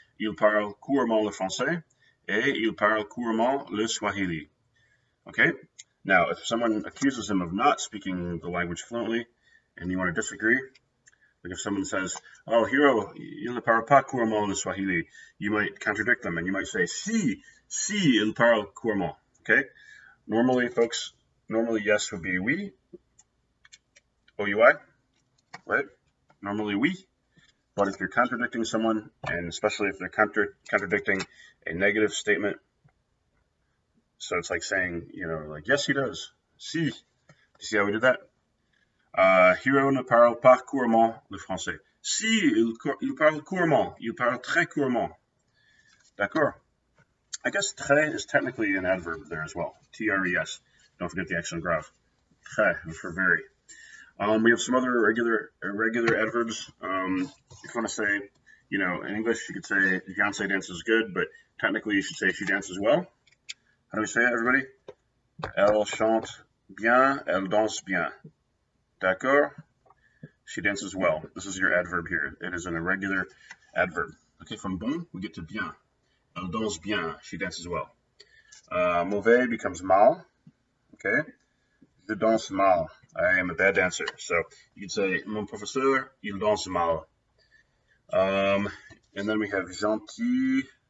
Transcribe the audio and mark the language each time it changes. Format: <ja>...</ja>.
<fr>Il parle couramment le français et il parle couramment le Swahili.</fr> <en>Okay? Now, if someone accuses him of not speaking the language fluently and you want to disagree, Like if someone says, "Oh, Hiro,</en> <fr>il ne parle pas couramment le Swahili,"</fr> <en>you might contradict them and you might say,</en> <fr>si, il parle couramment.</fr> <en>Okay? Normally, folks, yes would be oui, OUI, right? Normally oui. But if you're contradicting someone, and especially if they're contradicting a negative statement, so it's like saying, like, yes, he does. Si. You see how we did that?</en> <fr>Hiro ne parle pas couramment le français. Si, il parle couramment. Il parle très couramment. D'accord?</fr> <en>I guess très is technically an adverb there as well. T-R-E-S. Don't forget the accent grave. Très for very. We have some other irregular adverbs. If you want to say, in English, you could say Beyonce dances good, but technically you should say she dances well. How do we say it, everybody?</en> <fr>Elle chante bien, elle danse bien.</fr> <en>D'accord? She dances well. This is your adverb here. It is an irregular adverb. Okay, from bon, we get to bien.</en> <fr>Elle danse bien.</fr> <en>She dances well. Mauvais becomes mal. Okay?</en> <fr>Je danse mal.</fr> <en>I am a bad dancer. So you can say,</en> <fr>mon professeur, il danse mal.</fr> <en>And then we have gentil.</en>